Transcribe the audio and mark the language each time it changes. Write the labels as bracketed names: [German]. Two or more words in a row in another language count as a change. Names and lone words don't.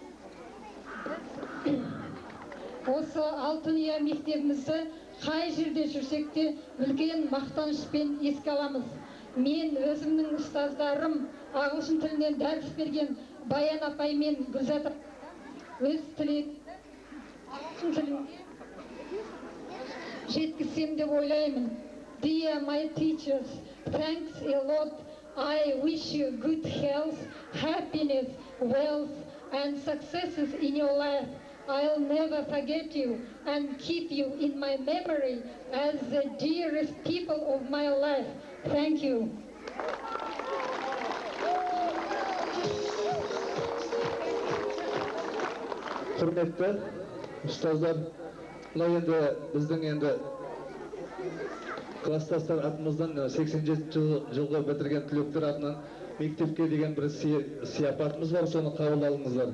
[Kazakh] Осы Алтын-Ұя мектебімізді қай жерде жүрсек те үлкен мақтанышпен еске аламыз. Мен өзімнің ұстаздарым, ағылшын тілінен дәріс берген Баян апай мен Гүлзат өз ағылшын тілін жеткізсем деп ойлаймын. [English] Dear my teachers, thanks a lot. I wish you good health, happiness, wealth, and successes in your life. I'll never forget you and keep you in my memory as the dearest people of my life. Thank you. [Kazakh] Құрметті ұстаздар, мына енді біздің енді класстастар атымыздан 87 жылғы бітірген түлектер атынан мектепке деген бір сияпатымыз бар, соны қабыл алыңыздар.